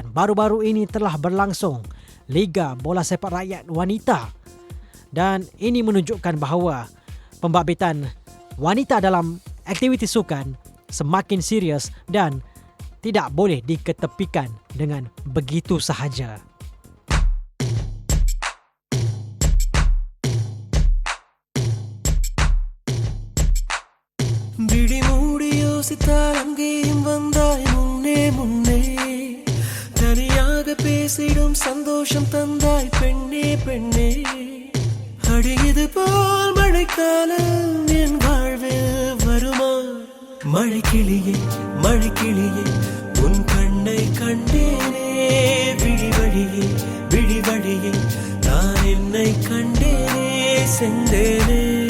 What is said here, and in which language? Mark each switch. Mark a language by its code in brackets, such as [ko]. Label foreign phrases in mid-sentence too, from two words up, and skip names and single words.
[ms] Baru-baru ini telah berlangsung Liga Bola Sepak Rakyat Wanita dan ini menunjukkan bahawa pembabit wanita dalam aktiviti sukan semakin serius dan tidak boleh diketepikan dengan begitu sahaja. [ta] விழிமூடி யோசித்தால் அங்கேயும் வந்தாய் முன்னே முன்னே தனியாக பேசிடும் சந்தோஷம் தந்தாய் பெண்ணே பெண்ணே அடியது போல் மழைக்காலம் என் வாழ்வில் வருமா மழைக்கிளியே மழைக்கிளியே உன் கண்ணை கண்டேனே விழி வழியே விழி வழியே நான் என்னை கண்டேனே சென்றேனே